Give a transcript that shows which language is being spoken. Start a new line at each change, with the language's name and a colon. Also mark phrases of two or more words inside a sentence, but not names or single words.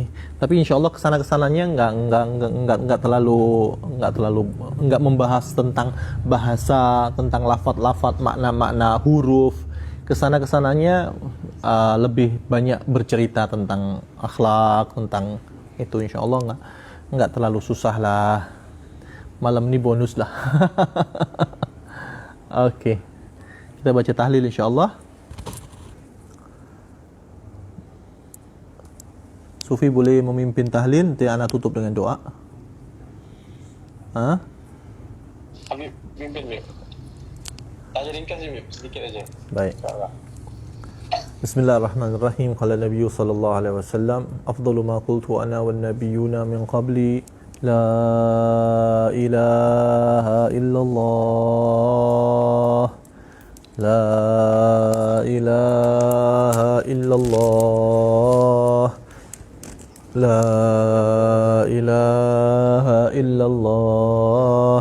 Indonesian: Tapi insya-Allah kesana-kesananya enggak membahas tentang bahasa, tentang lafaz-lafaz, makna-makna huruf. Kesana-kesananya lebih banyak bercerita tentang akhlak, tentang itu, insya-Allah enggak terlalu susah lah. Malam ni bonus lah. Okey. Kita baca tahlil insya-Allah. Sufi boleh memimpin tahlil, nanti ana tutup dengan doa. Habib pimpin Habib. Tanya ringkas Habib, sedikit aja. Baik. InsyaAllah. Bismillahirrahmanirrahim.
Arabic: قال النبي صلى الله عليه وسلم أفضل ما قلت أنا والنبيون من قبلي لا إله إلا الله إله إلا الله. لا إله إلا الله.